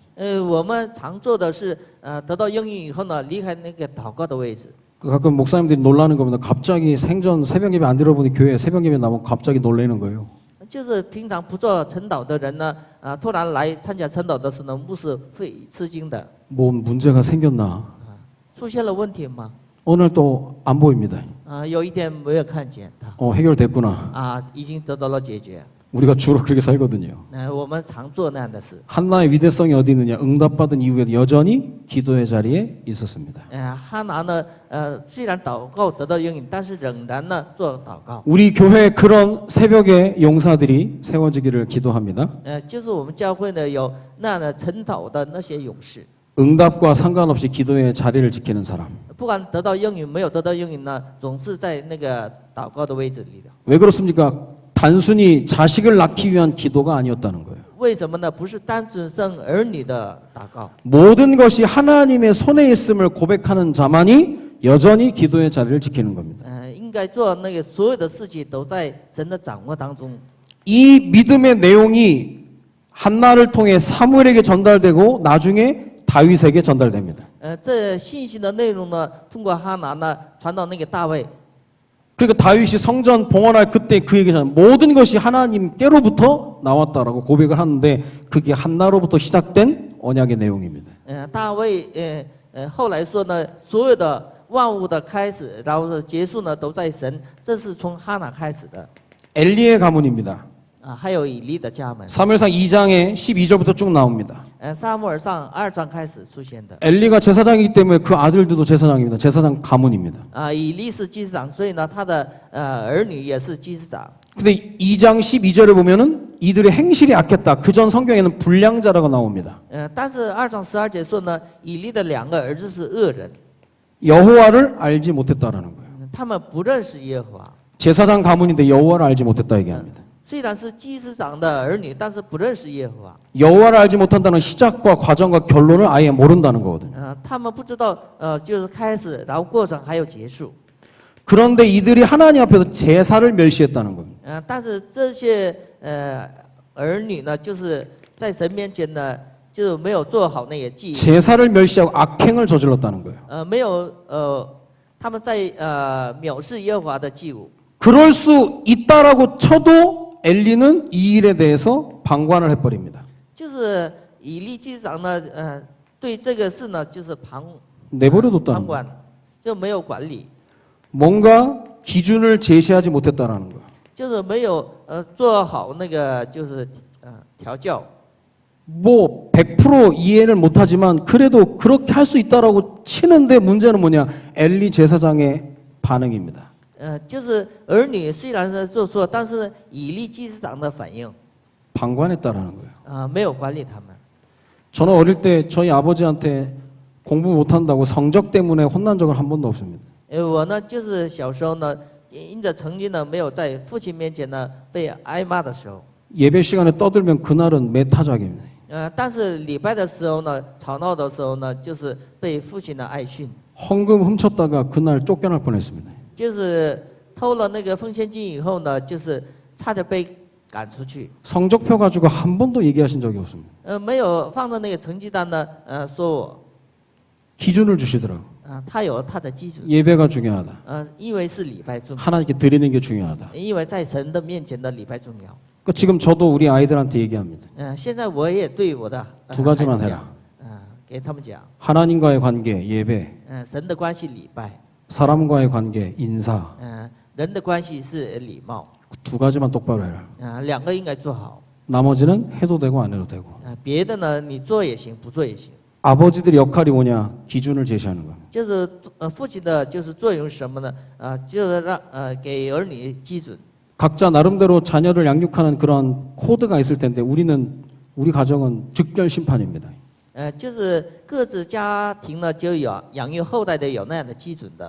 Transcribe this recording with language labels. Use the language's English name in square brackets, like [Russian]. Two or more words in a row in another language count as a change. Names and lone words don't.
[Chinese] 我们常做的是，得到应允以后呢，离开那个祷告的位置。 [Korean] 가끔 목사님들이 놀라는 겁니다. 갑자기 생전 새벽 예배 안 들어보니 교회에 새벽 예배 나면 갑자기 놀라는 거예요. [Chinese] 就是平常不做晨祷的人呢，突然来参加晨祷的时候呢，牧师会吃惊的。 [Korean] 뭐 문제가 생겼나? [Chinese] 出现了问题吗？ [Korean] 오늘 또 안 보입니다. [Chinese] 有一天没有看见他， [Korean] 해결됐구나. [Chinese] 已经得到了解决。 [Korean] 우리가 주로 그렇게 살거든요. [Chinese] 我们常做那样的事。 [Korean] 한나의 위대성이 어디 있느냐? 응답받은 이후에도 여전히 기도의 자리에 있었습니다. [Chinese] 哈拿呢，虽然祷告得到应允，但是仍然呢做祷告。 [Korean] 우리 교회 그런 새벽의 용사들이 세워지기를 기도합니다. [Chinese] 就是我们教会呢有那样的晨祷的那些勇士， [Korean] 응답과 상관없이 기도의 자리를 지키는 사람. [Chinese] 不管得到应允没有得到应允呢，总是在那个祷告的位置里的。 [Korean] 왜 그렇습니까? 단순히 자식을 낳기 위한 기도가 아니었다는 거예요. [Chinese] 为什么呢？不是单纯生儿女的祷告。 [Korean] 모든 것이 하나님의 손에 있음을 고백하는 자만이 여전히 기도의 자리를 지키는 겁니다. [Chinese] 应该做那个所有的事情都在神的掌握当中。 [Korean] 이 믿음의 내용이 한나를 통해 사무엘에게 전달되고 나중에 다윗에게 전달됩니다. [Chinese] 这信息的内容呢，通过哈拿呢传到那个大卫。 [Korean] 그러니까 다윗이 성전 봉헌할 그때 그 얘기잖아요. 모든 것이 하나님께로부터 나왔다라고 고백을 하는데 그게 한나로부터 시작된 언약의 내용입니다. [Chinese] 大卫后来说呢，所有的万物的开始，然后结束呢，都在神，这是从哈拿开始的。 [Korean] 엘리의 가문입니다. [Chinese] 还有以利的家门。 [Korean] 사무엘상 2장에 12절부터 쭉 나옵니다. [Chinese] 撒母耳上2章开始出现的。 [Korean] 엘리가 제사장이기 때문에 그 아들들도 제사장입니다. 제사장 가문입니다. [Chinese] 以利是祭司长，所以呢，他的儿女也是祭司长。 [Korean] 근데 2장 12절에 보면은 이들의 행실이 악했다. 그전 성경에는 불량자라고 나옵니다. [Chinese] 但是2章12节说呢，以利的2个儿子是恶人， [Korean] 여호와를 알지 못했다라는 거예요. [Chinese] 他们不认识耶和华。 [Korean] 제사장 가문인데 여호와를 알지 못했다 얘기합니다. [Chinese] 虽然是祭司长的儿女，但是不认识耶和华。 [Korean] 여호와를 알지 못한다는 시작과 과정과 결론을 아예 모른다는 거거든요. [Chinese] 他们不知道就是开始，然后过程还有结束。 [Korean] 그런데 이들이 하나님 앞에서 제사를 멸시했다는 겁니다. [Chinese] 但是这些儿女呢，就是在神面前呢， 就是没有做好那个祭， [Korean] 제사를 멸시하고 악행을 저질렀다는 거예요. [Chinese] 没有他们在藐视耶和华的祭物。 [Korean] 그럴 수 있다라고 쳐도 엘리는 이 일에 대해서 방관을 해버립니다. [Chinese] 就是以利祭司长呢，对这个事呢，就是旁 [Korean] 내버려뒀다는 거예요. [Chinese] 管，就没有管理， [Korean] 뭔가 기준을 제시하지 못했다라는 거예요. [Chinese] 就是没有做好那个就是调教。 [Korean] 뭐 100% 이해를 못하지만 그래도 그렇게 할 수 있다라고 치는데 문제는 뭐냐? 엘리 제사장의 반응입니다. [Chinese] 就是儿女虽然是做错，但是以利祭司长的反应， [Korean] 방관했다라는 거예요. [Chinese] 没有管理他们。 [Korean] 저는 어릴 때 저희 아버지한테 공부 못한다고 성적 때문에 혼난 적은 한 번도 없습니다. [Chinese] 我呢，就是小时候呢，因着成绩呢没有在父亲面前呢被挨骂的时候， [Korean] 예배 시간에 떠들면 그날은 매타작입니다. [Chinese] 但是礼拜的时候呢，吵闹的时候呢，就是被父亲的爱训， [Korean] 헌금 훔쳤다가 그날 쫓겨날 뻔했습니다. [Chinese] 就是偷了那个奉献金以后呢，就是差点被赶出去。 [Korean] 성적표 가지고 한 번도 얘기하신 적이 없습니다. [Chinese] 没有放在那个成绩单呢，说我， [Korean] 기준을 주시더라고. [Chinese] 他有他的基准， [Korean] 예배가 중요하다. [Chinese] 因为是礼拜重要， [Korean] 하나님께 드리는 게 중요하다. [Chinese] 因为在神的面前的礼拜重要。 [Korean] 그러니까 지금 저도 우리 아이들한테 얘기합니다. [Chinese] 现在我也对我的 [Korean] 두 가지만 [Chinese] 孩子 [Korean] 해라. [Chinese] 讲，给他们讲， [Korean] 하나님과의 관계 예배, [Chinese] 神的关系礼拜， [Korean] 사람과의 관계 인사. [Chinese] 人的关系是礼貌， [Korean] 두 가지만 똑바로 해라. [Chinese] 两个应该做好， [Korean] 나머지는 해도 되고 안 해도 되고. [Chinese] 别的呢你做也行，不做也行。 [Korean] 아버지들의 역할이 뭐냐? 기준을 제시하는 거예요. [Chinese] 就是父亲的就是作用是什么呢？就是让给儿女基准。 [Korean] 각자 나름대로 자녀를 양육하는 그런 코드가 있을 텐데 우리 가정은 즉결 심판입니다. [Chinese] 就是各自家庭呢就有养育后代的有那样的基准的。